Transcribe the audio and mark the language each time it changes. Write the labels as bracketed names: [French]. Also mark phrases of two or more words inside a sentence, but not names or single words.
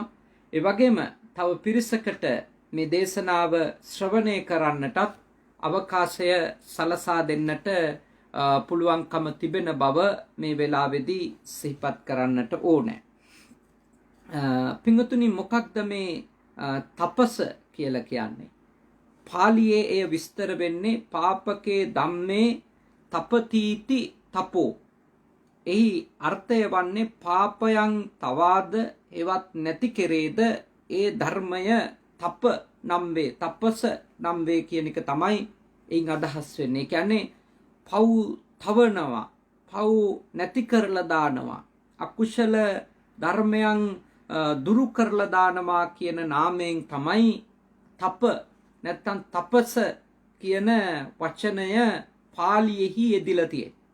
[Sinhala] ඒ වගේම තව පිරිසකට මේ දේශනාව ශ්‍රවණය කරන්නටත් අවකාශය සලසා දෙන්නට පුළුවන්කම තිබෙන බව මේ වෙලාවේදී සිහිපත් කරන්නට ඕනේ. පින්වතුනි, මොකක්ද මේ තපස කියලා කියන්නේ. පාලියේ එය විස්තර වෙන්නේ [Pali] පාපකේ ධම්මේ තපතීති තපෝ. [Sinhala] එහි අර්ථය වන්නේ පාපයන් තවාද එවත් නැති කෙරේද ඒ ධර්මය තප නම් වේ, තපස නම් වේ කියන එක තමයි එයින් අදහස් වෙන්නේ. ඒ කියන්නේ පව් තවනවා, පව් නැති කරලා දානවා, අකුශල ධර්මයන් දුරු කරලා දානවා කියන නාමයෙන් තමයි තප නැත්තම් තපස කියන වචනය පාලියෙහි යෙදිලා තියෙන්නේ.